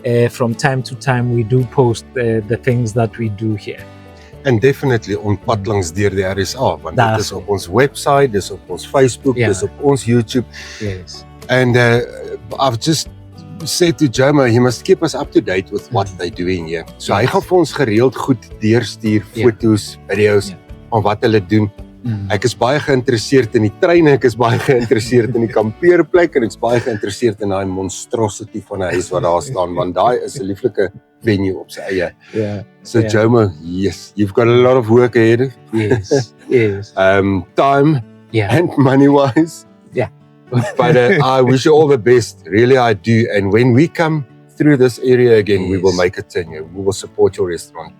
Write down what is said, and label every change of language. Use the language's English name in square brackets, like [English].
[English] From time to time we do post the things that we do here. [Afrikaans] En definitely on pad langs deur die RSA, want dit is op ons website, dis op ons Facebook, dis op ons YouTube. [English] Yes. And I've just said to Jomo, he must keep us up to date with what they're doing here. [Afrikaans] So hy gaan vir ons gereeld goed deurstuur, foto's, video's van wat hulle doen. Ek is baie geïnteresseerd in die treine, ek is baie geïnteresseerd in die kampeerplek, en ek is baie geïnteresseerd in daai monstrosity van 'n huis wat daar staan, want daai is 'n lieflike venue op sy eie. [English] So Jomo, yes, you've got a lot of work ahead. Yes. Time and money-wise. But I wish you all the best. Really, I do. And when we come through this area again, we will make a turn here. We will support your restaurant.